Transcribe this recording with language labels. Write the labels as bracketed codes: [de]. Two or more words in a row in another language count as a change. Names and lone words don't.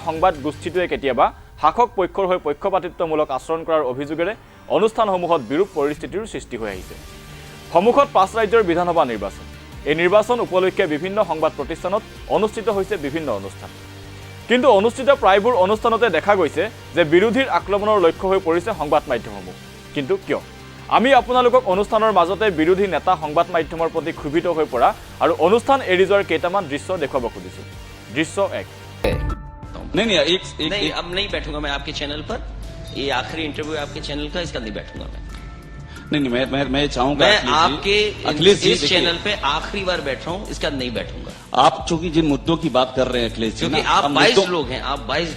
[as] সংবাদ গোষ্ঠীটোৱে কেতিয়াবা শাসক পক্ষৰ হৈ পক্ষপাতিত্বমূলক আচৰণ কৰাৰ অভিযোগেৰে অনুষ্ঠানসমূহত বিৰূপ পৰিস্থিতিৰ সৃষ্টি হৈ আহিছে সমুখত 5 ৰাজ্যৰ বিধানসভা নিৰ্বাচন এই নিৰ্বাচন উপলক্ষে বিভিন্ন সংবাদ প্ৰতিষ্ঠানত অনুষ্ঠিত হৈছে বিভিন্ন অনুষ্ঠান কিন্তু অনুষ্ঠিত প্ৰায়বোৰ অনুষ্ঠানতে দেখা গৈছে যে বিৰোধীৰ আক্ৰমণৰ লক্ষ্য হৈ পৰিছে সংবাদ মাধ্যমসমূহ কিন্তু কিয় আমি আপোনালোকক অনুষ্ঠানৰ মাজতে বিৰোধী নেতা সংবাদ মাধ্যমৰ প্ৰতি ক্ষুভিত হৈ পৰা আৰু অনুষ্ঠান এৰি যোৱাৰ কেইটামান দৃশ্য দেখুৱাব খুজিছো দৃশ্য 1 [hi] नहीं एक नहीं अब नहीं बैठूंगा मैं आपके चैनल पर ये आखिरी इंटरव्यू आपके चैनल का इसका नहीं बैठूंगा मैं मैं चाहूंगा मैं आपके इस चैनल पे आखिरी बार बैठ रहा हूँ इसका नहीं बैठूंगा आप चूंकि जिन मुद्दों की बात कर रहे हैं अखिलेश जी क्योंकि आप 22 लोग हैं आप 22